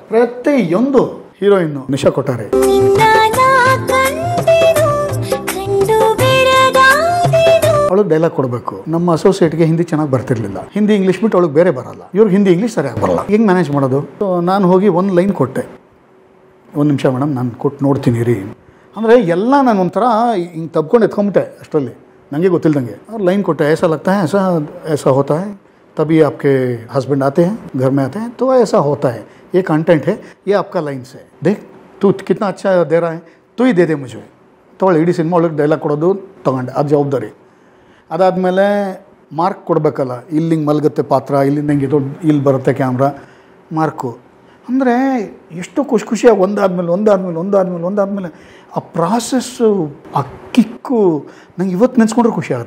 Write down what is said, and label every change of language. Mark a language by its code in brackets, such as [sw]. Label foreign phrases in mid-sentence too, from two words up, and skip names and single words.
[kn] ಪ್ರತಿಯೊಂದು ಹೀರೋಯಿನ್ನು ನಿಶಾ ಕೊಟ್ಟಾರೆ ಅವಳಿಗೆ ಡೈಲಾಗ್ ಕೊಡಬೇಕು ನಮ್ಮ ಅಸೋಸಿಯೇಟ್ಗೆ ಹಿಂದಿ ಚೆನ್ನಾಗಿ ಬರ್ತಿರ್ಲಿಲ್ಲ ಹಿಂದಿ ಇಂಗ್ಲೀಷ್ ಬಿಟ್ಟು ಅವಳಿಗೆ ಬೇರೆ ಬರಲ್ಲ ಇವ್ರಿಗೆ ಹಿಂದಿ ಇಂಗ್ಲೀಷ್ ಸರಿಯಾಗಿ ಬರಲ್ಲ ಹೆಂಗೆ ಮ್ಯಾನೇಜ್ ಮಾಡೋದು ಸೊ ನಾನು ಹೋಗಿ ಒಂದು ಲೈನ್ ಕೊಟ್ಟೆ ಒಂದು ನಿಮಿಷ ಮೇಡಮ್ ನಾನು ಕೊಟ್ಟು ನೋಡ್ತೀನಿ ರೀ ಅಂದರೆ ಎಲ್ಲ ನಾನು ಒಂಥರ ಹಿಂಗೆ ತಬ್ಕೊಂಡು ಎತ್ಕೊಂಬಿಟ್ಟೆ ಅಷ್ಟರಲ್ಲಿ ನನಗೆ ಗೊತ್ತಿಲ್ಲದಂಗೆ ಅವ್ರು ಲೈನ್ ಕೊಟ್ಟೆ [hi] ऐसा लगता है ऐसा होता है तभी आपके हस्बैंड आते हैं घर में आते हैं तो ऐसा होता है ये कंटेंट है ये आपका लाइन्स है देख तू कितना अच्छा दे रहा है तू ही दे दे मुझे [kn] ತೊಗೊಳ್ಳಿ ಇಡೀ ಸಿನಿಮಾ ಒಳಗೆ ಡೈಲಾಗ್ ಕೊಡೋದು ತೊಗೊಂಡೆ ಅದು ಜವಾಬ್ದಾರಿ ಅದಾದಮೇಲೆ ಮಾರ್ಕ್ ಕೊಡಬೇಕಲ್ಲ ಇಲ್ಲಿ ಹಿಂಗೆ ಮಲಗುತ್ತೆ ಪಾತ್ರ ಇಲ್ಲಿಂದ ಹಿಂಗೆ ಇಲ್ಲಿ ಬರುತ್ತೆ ಕ್ಯಾಮ್ರಾ ಮಾರ್ಕು ಅಂದರೆ ಎಷ್ಟು ಖುಷಿಯಾಗಿ ಒಂದಾದ್ಮೇಲೆ ಆ ಪ್ರಾಸೆಸ್ಸು, ಆ ಕಿಕ್ಕು ನಂಗೆ ಇವತ್ತು ನೆನೆಸ್ಕೊಂಡ್ರೆ ಖುಷಿ ಆಗುತ್ತೆ.